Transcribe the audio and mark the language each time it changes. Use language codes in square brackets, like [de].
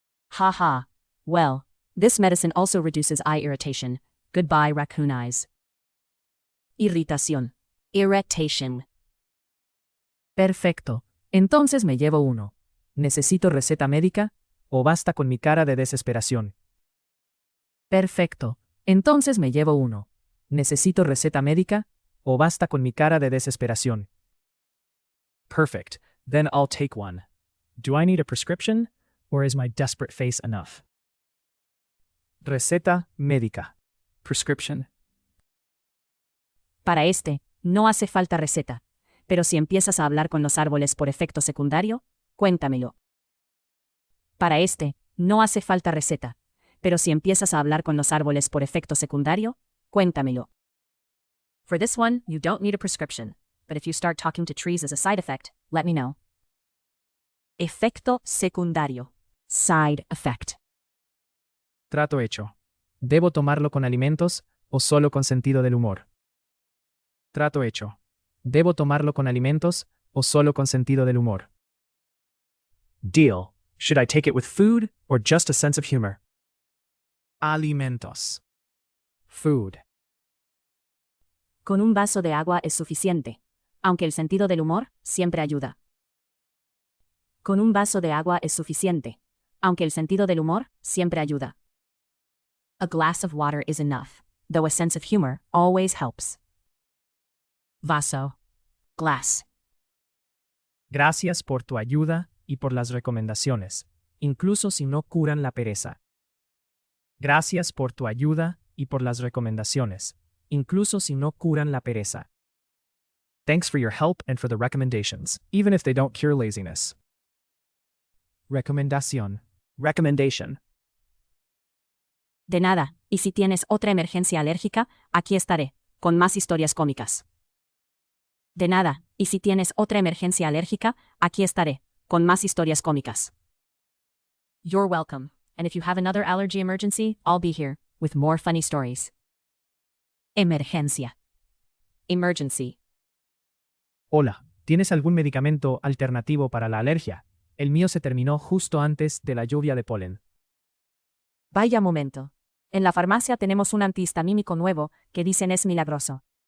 [en] Haha. Well, this medicine also reduces eye irritation. Goodbye, raccoon eyes. Irritación. Irritation. [es] Perfecto. Entonces me llevo uno. ¿Necesito receta médica? ¿O basta con mi cara de desesperación? Perfecto. Entonces me llevo uno. ¿Necesito receta médica? ¿O basta con mi cara de desesperación? [en] Perfect. Then I'll take one. Do I need a prescription? Or is my desperate face enough? [es] Receta médica. Prescription. Para este, no hace falta receta. Pero si empiezas a hablar con los árboles por efecto secundario, cuéntamelo. Para este, no hace falta receta. Pero si empiezas a hablar con los árboles por efecto secundario, cuéntamelo. [en] For this one, you don't need a prescription. But if you start talking to trees as a side effect, let me know. [es] Efecto secundario. Side effect. Trato hecho. ¿Debo tomarlo con alimentos o solo con sentido del humor? Trato hecho. ¿Debo tomarlo con alimentos o solo con sentido del humor? [en] Deal. Should I take it with food or just a sense of humor? [es] Alimentos. Food. Con un vaso de agua es suficiente, aunque el sentido del humor siempre ayuda. Con un vaso de agua es suficiente, aunque el sentido del humor siempre ayuda. [en] A glass of water is enough, though a sense of humor always helps. [es] Vaso. Glass. Gracias por tu ayuda y por las recomendaciones, incluso si no curan la pereza. Gracias por tu ayuda y por las recomendaciones, incluso si no curan la pereza. [en] Thanks for your help and for the recommendations, even if they don't cure laziness. [es] Recomendación. Recommendation. De nada, y si tienes otra emergencia alérgica, aquí estaré, con más historias cómicas. De nada, y si tienes otra emergencia alérgica, aquí estaré, con más historias cómicas. [en] You're welcome, and if you have another allergy emergency, I'll be here, with more funny stories. [es] Emergencia. Emergency. Hola, ¿tienes algún medicamento alternativo para la alergia? El mío se terminó justo antes de la lluvia de polen. Vaya momento. En la farmacia tenemos un antihistamínico nuevo que dicen es milagroso.